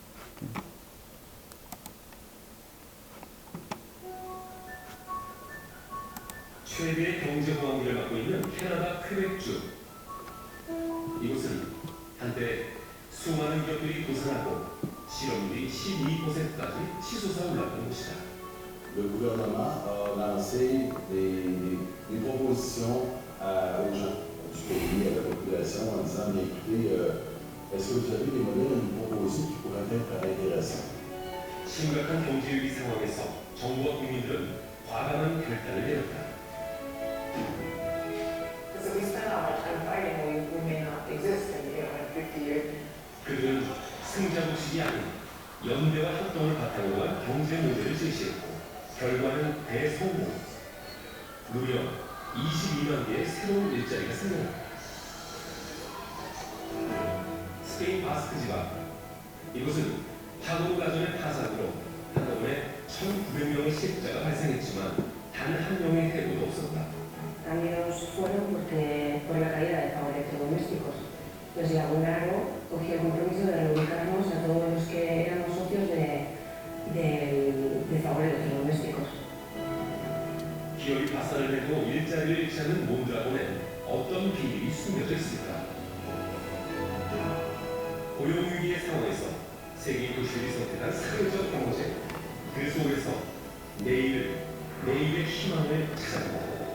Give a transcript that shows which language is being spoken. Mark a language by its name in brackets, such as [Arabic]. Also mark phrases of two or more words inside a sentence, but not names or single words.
[Korean] 최대의 경제 보안기를 맡고 있는 캐나다 퀘벡주. 이곳은 한때 수많은 기업들이 도산하고 실업률이 12%까지 치솟아 올랐던 곳이다. [French] Le gouvernement a lancé des propositions aux gens du pays, à la population, en disant, bien, écoutez, est-ce que vous avez des modèles à nous proposer qui pourraient être intéressants? [Korean] 심각한 경제 위기 상황에서 정부와 국민들은 과감한 결단을 내렸다. [English] So we spend our time fighting when we may not exist in 50 years. [Korean] 그들은 승자복식이 아닌 연대와 협동을 바탕으로 한 경제 모델을 제시했고 결과는 대성공. 무려 22만 개의 새로운 일자리가 생겨났다. 스페인 바스크 지방. 이곳은 파고르 가전의 파산으로 한꺼번에 1,900명의 실업자가 발생했지만 단 한 명의 해고도 없었다. [Spanish] Cambios fueron por la caída de favores electrodomésticos. Entonces, el gobierno cogió el compromiso de reubicarnos a todos los que éramos socios de favores electrodomésticos. [Korean] 기업이 파산을 해도 일자리를 잃지 않는 몬드라곤엔 어떤 비밀이 숨겨져 있을까? 고용위기의 상황에서 세계 도시들이 선택한 사회적 경제. 그 속에서 내일의 희망을 찾아낸다.